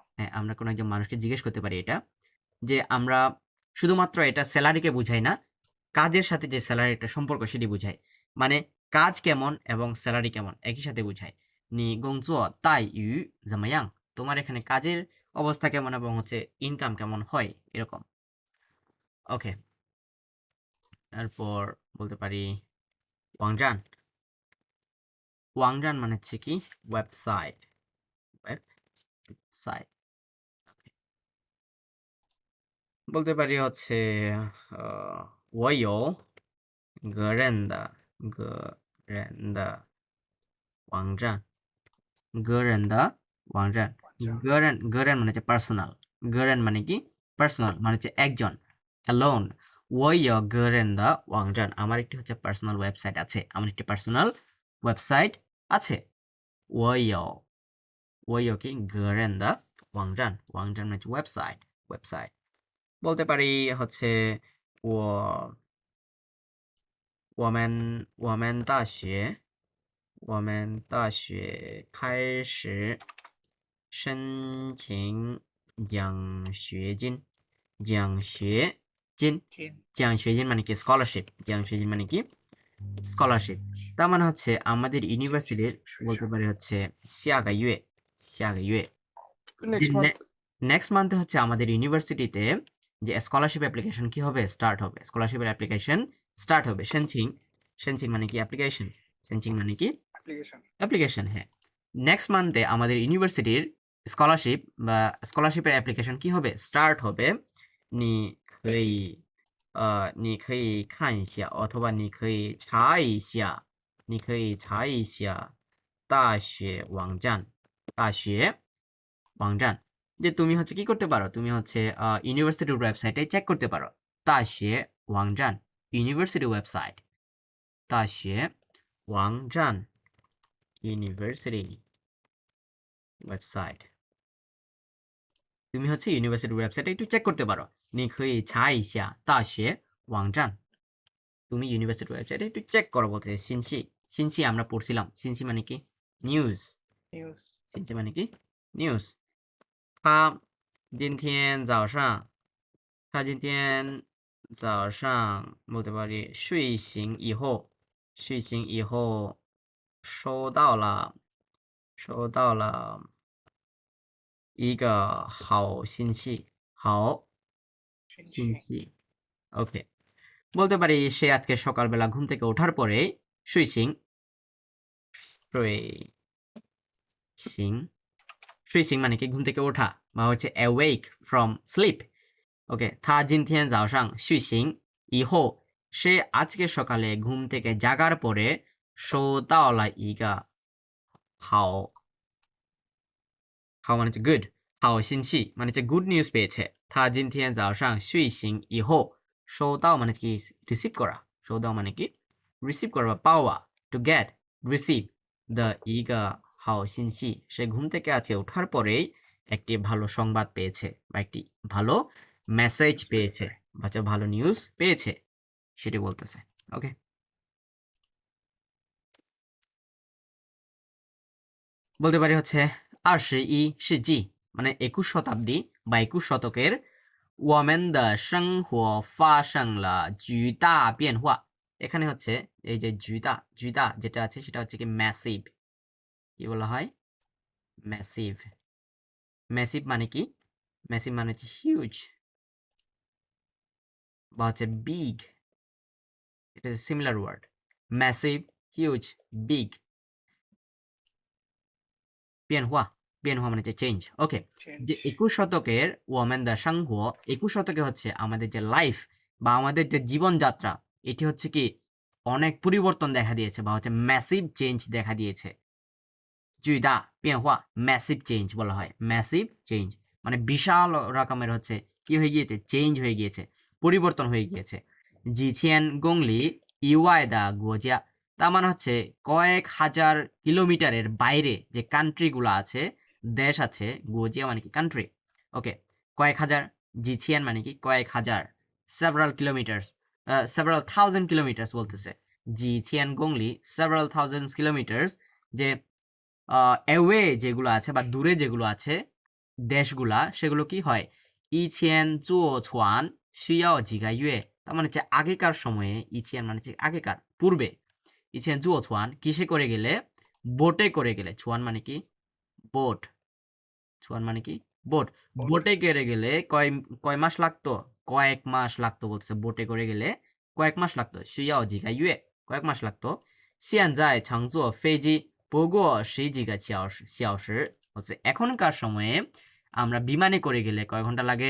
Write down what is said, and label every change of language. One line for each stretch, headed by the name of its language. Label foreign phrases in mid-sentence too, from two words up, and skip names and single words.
Bangla: হ্যাঁ আমরা কোনো একজন মানুষকে জিজ্ঞেস করতে পারি এটা যে আমরা শুধুমাত্র এটা স্যালারিকে বুঝাই না কাজের সাথে যে স্যালারিটা সম্পর্ক সেটি বোঝায় মানে কাজ কেমন এবং স্যালারি কেমন একই সাথে বোঝায় নি গংজুও তাই ইউ জামায়াং তোমার এখানে কাজের অবস্থা কেমন এবং হচ্ছে ইনকাম কেমন হয় এরকম ওকে এরপর বলতে পারি ওয়াংজান মানে হচ্ছে কি ওয়েবসাইট বলতে পারি হচ্ছে
Chinese: 我有个人的网站个人的网站个人
Bangla: মানে হচ্ছে পার্সোনাল মানে কি পার্সোনাল মানে হচ্ছে একজন অ্যালোন
Chinese: 我有个人的网站
Bangla: আমার একটি হচ্ছে
English: personal website
Bangla: আছে আমার একটি
English: personal website
Bangla: আছে
Chinese: 我有
Bangla: কি
Chinese: 个人的网站
Bangla: মানে হচ্ছে ওয়েবসাইট বলতে পারি হচ্ছে
Chinese: 我们大学开始申请奖学金
Bangla: মানে কি স্কলারশিপ মানে কি স্কলারশিপ তার মানে হচ্ছে আমাদের ইউনিভার্সিটির বলতে পারি হচ্ছে
Chinese: 下个月
English: next month next month
Bangla: হচ্ছে আমাদের ইউনিভার্সিটিতে যে
English: scholarship application
Bangla: কি হবে স্টার্ট হবে
English: scholarship application
Bangla: স্টার্ট হবে সেনচিং মানে কি অ্যাপ্লিকেশন সেনচিং মানে কি
English: application.
Bangla: অ্যাপ্লিকেশন, হ্যাঁ।
English: next month
Bangla: আমাদের ইউনিভার্সিটির স্কলারশিপ বা স্কলারশিপের অ্যাপ্লিকেশন কি হবে? স্টার্ট হবে।
Chinese: 你可以看一下
Bangla: অথবা
Chinese: 你可以查一下大学网站
Bangla: যে তুমি হচ্ছে কি করতে পারো? তুমি হচ্ছে
English: university website
Bangla: চেক করতে পারো।
Chinese: 大学网站
English: university website.
Chinese: 大学网站
English: university website.
Bangla: তুমি হচ্ছে
English: university website
Bangla: একটু চেক করতে পারো।
Chinese: 你可以查一下大学网站
Bangla: তুমি
English: university website
Bangla: একটু চেক করো বলতে। সিনসি আমরা পড়ছিলাম। সিনসি মানে কি? নিউজ।
English: News.
Bangla: সিনসি মানে কি? নিউজ।
Chinese: 他今天早上
Bangla: বলতে পারি
Chinese: 睡醒以后收到了一个好信息。好信息 ওকে।
Bangla: বলতে পারি সে আজকে সকালবেলা ঘুম থেকে ওঠার পরে শুই সিং মানে কি? ঘুম থেকে ওঠা বা হচ্ছে
English: awake from sleep।
Bangla: ওকে,
Chinese: 他今天早上睡醒以后
Bangla: সে আজকে সকালে ঘুম থেকে জাগার পরে
Chinese: 收到了一个好
Bangla: মানে হচ্ছে গুড,
Chinese: 好信息
Bangla: মানে হচ্ছে
English: good news
Bangla: পেয়েছে।
Chinese: 他今天早上睡醒以后收到
Bangla: মানে কি? রিসিভ করা। 收到 মানে কি? রিসিভ করা বা পাওয়া।
English: to get, receive the
Chinese: 一个好信息
Bangla: সে ঘুম থেকে আজকে ওঠার পরেই একটি ভালো সংবাদ পেয়েছে বা একটি ভালো মেসেজ পেয়েছে বা হচ্ছে ভালো নিউজ পেয়েছে, সেটি বলতেছে। ওকে, বলতে পারি হচ্ছে 21 世纪 মানে 21 শতাব্দী বা 21 শতকের
Chinese: 我们的生活发生了巨大变化।
Bangla: এখানে হচ্ছে এই যে জুইতা যেটা আছে সেটা হচ্ছে কি ম্যাসিভ। কি বলা হয়? ম্যাসিভ মানে কি? ম্যাসিভ মানে হচ্ছে হিউজ বা হচ্ছে বিগ। এটা
English: similar word. massive, huge, big.
Bangla: 变化 মানে হচ্ছে চেঞ্জ। ওকে, যে
English: Change.
Bangla: 21 শতকের
Chinese: 我们的生活
Bangla: 21 শতকে হচ্ছে আমাদের যে লাইফ বা আমাদের যে জীবনযাত্রা, এটি হচ্ছে কি অনেক পরিবর্তন দেখা দিয়েছে বা হচ্ছে
English: massive change
Bangla: দেখা দিয়েছে।
Chinese: 巨大变化
English: massive change
Bangla: বলা হয়।
English: massive change
Bangla: মানে বিশাল রকমের হচ্ছে কি হয়ে গিয়েছে? চেঞ্জ হয়ে গিয়েছে, পরিবর্তন হয়ে গিয়েছে।
Chinese: 几千公里以外的国家
Bangla: তার মানে হচ্ছে কয়েক হাজার কিলোমিটারের বাইরে যে কান্ট্রিগুলো আছে, দেশ আছে। গোজিয়া মানে কি? কান্ট্রি। ওকে, কয়েক হাজার, জিছিয়ান মানে কি? কয়েক হাজার।
English: several kilometers, several thousand kilometers
Bangla: বলতেছে।
Chinese: 几千公里
English: several thousand kilometers,
Bangla: যে অ্যাওয়ে যেগুলো আছে বা দূরে যেগুলো আছে দেশগুলা, সেগুলো কি হয়?
Chinese: 以前坐船需要几个月
Bangla: তার মানে হচ্ছে আগেকার সময়ে। ইছিয়ান মানে হচ্ছে আগেকার, পূর্বে।
Chinese: 以前坐船
Bangla: কিসে করে গেলে? বোটে করে গেলে। ছুয়ান মানে কি? বোট। ছুয়ান মানে কি? বোট।
English: Boat.
Bangla: বোটে করে গেলে কয় মাস লাগতো? কয়েক মাস লাগতো বলতেছে। বোটে করে গেলে কয়েক মাস লাগতো।
Chinese: 需要几个月
Bangla: কয়েক মাস লাগতো।
Chinese: 现在乘坐飞机不过十几个小时
Bangla: হচ্ছে এখনকার সময়ে আমরা বিমানে করে গেলে কয় ঘন্টা লাগে?